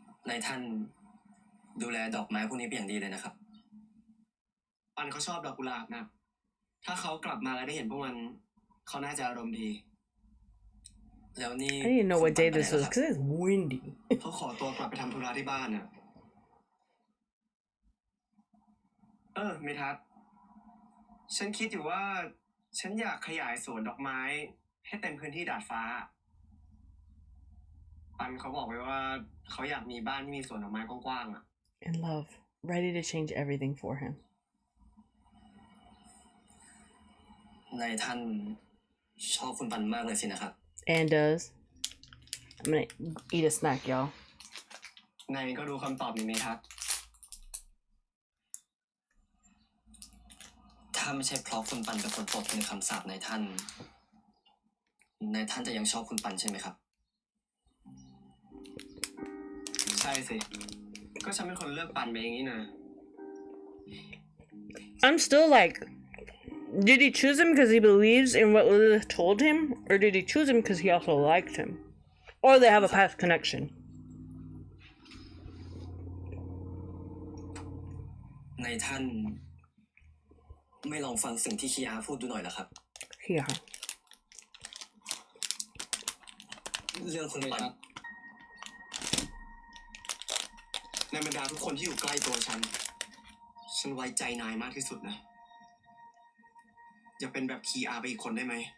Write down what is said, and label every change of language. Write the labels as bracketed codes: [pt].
[th] Naiท่านดูแลดอกไม้พวกนี้เป็นอย่างดีเลยนะครับปันเขาชอบดอกกุหลาบนะถ้าเขากลับมาแล้วได้เห็นพวกมันเขาน่าจะอารมณ์ดีแล้วนี่ [en] I didn't know what day this was because it's windy. [th] เขาขอตัวกลับไปทำธุระที่บ้านน่ะเมทัศน์ ฉันคิดอยู่ว่าฉันอยากขยายสวนดอกไม้ให้เต็มพื้นที่ดาดฟ้าปันเขาบอกไว้ว่าเขาอยากมีบ้านที่มีสวนดอกไม้กว้างๆอ่ะ [en] In love, ready to change everything for him. [th] นายท่านชอบคุณปันมากเลยสินะครับ [en] And does. I'm gonna eat a snack, y'all. [th] นายก็รู้คำตอบนี้ไหมครับถ้าไม่ใช่เพราะคุณปันเป็นคนปลดในคำสาปนายท่านจะยังชอบคุณปันใช่ไหมครับใช่สิก็ฉันเป็นคนเลือกปันไปอย่างนี้นะ [en] I'm still like, did he choose him because he believes in what Lilith told him? Or did he choose him because he also liked him? Or they have a past connection? [th] นายท่านไม่ลองฟังสิ่งที่คีอาพูดดูหน่อยเหรอครับ [en] Yeah. [th] เรื่องคุณปันในบรรดาทุกคนที่อยู่ใกล้ตัวฉันไว้ใจนายมากที่สุดนะอย่าเป็นแบบคีอาไปอีกคนได้ไหม